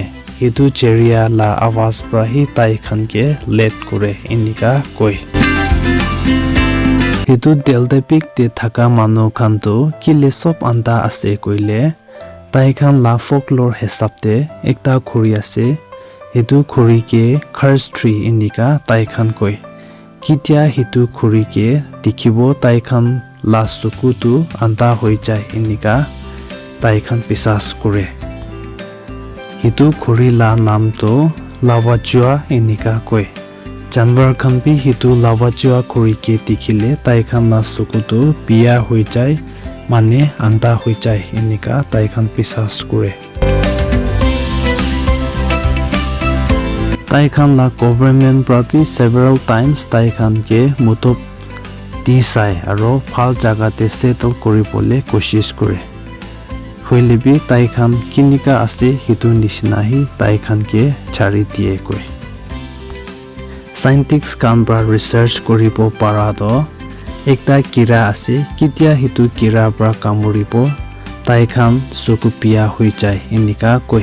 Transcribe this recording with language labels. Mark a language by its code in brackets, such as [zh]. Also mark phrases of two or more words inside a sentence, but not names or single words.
[nag] Hitu cheria la awaz pra hi tai khan ke let kore inika koi. Hitu Tiltepec de thaka manu khan tu kile sob anta ase koile tai khan la folklore hesab de ekta khori ase. Hitu khori ke [en] curse tree [nag] inika tai khan koi. Kitia hitu khori ke dikhibo tai khan la suku tu anta hoi jai inika tai khan pisas kore. Hitu khori la naam to lavachua inika koi. Janwar khan bi hitu lavachua khori ke dikhile tai khan la suku tu biya hoi jai mane anta hoi jai inika tai khan pisas kore. Tai khan la government prapi [en] several times [nag] tai khan ke mutop disai aro phal jaga te settle koribole koshish kore. Hoile bi tai khan kinika ase hitu nishina hi tai khan ke chari diye koi. Scientists khan pra research koribo para do ekta kira ase kitia hitu kira pra kamuribo tai khan sukupia hoi jai inika koi.